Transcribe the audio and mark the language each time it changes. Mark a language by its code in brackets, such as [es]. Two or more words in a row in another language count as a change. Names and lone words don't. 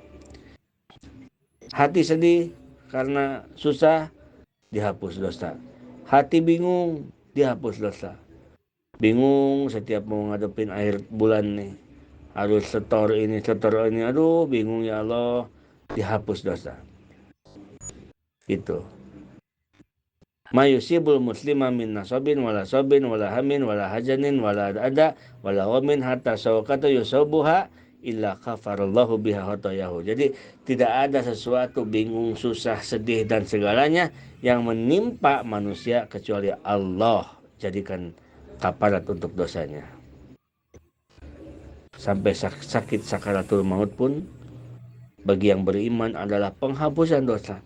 [id] Hati sedih karena susah, dihapus dosa. Hati bingung, dihapus dosa. Bingung setiap mau ngadepin akhir bulan nih, harus setor ini, aduh bingung ya Allah, dihapus dosa. [ar] Itu ما يصيب المسلم من نصب ولا وصب ولا هم ولا حزن ولا أذى ولا غم حتى الشوكة يشاكها إلا كفر الله بها خطاياه. [id] Jadi tidak ada sesuatu bingung, susah, sedih dan segalanya yang menimpa manusia kecuali Allah jadikan kafarat untuk dosanya. Sampai sakit sakaratul maut pun bagi yang beriman adalah penghapusan dosa.